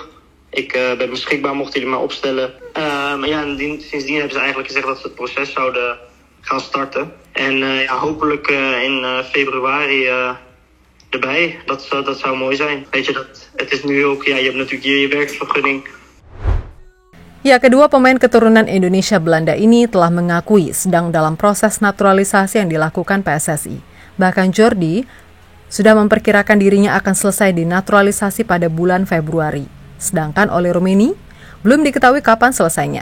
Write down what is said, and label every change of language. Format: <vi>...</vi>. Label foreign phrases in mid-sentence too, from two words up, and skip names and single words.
<nl>Ik ben beschikbaar, mochten jullie mij opstellen. Maar ja, sindsdien hebben ze eigenlijk gezegd dat ze het proces zouden gaan starten. En ja, hopelijk in februari erbij. Dat zou mooi zijn. Weet je, het is nu ook, ja, je hebt natuurlijk hier je werkvergunning.</nl> <id>Ya, kedua pemain keturunan Indonesia Belanda ini telah mengakui sedang dalam proses naturalisasi yang dilakukan PSSI. Bahkan Jordi sudah memperkirakan dirinya akan selesai dinaturalisasi pada bulan Februari. Sedangkan Ole Romani belum diketahui kapan selesainya.</id>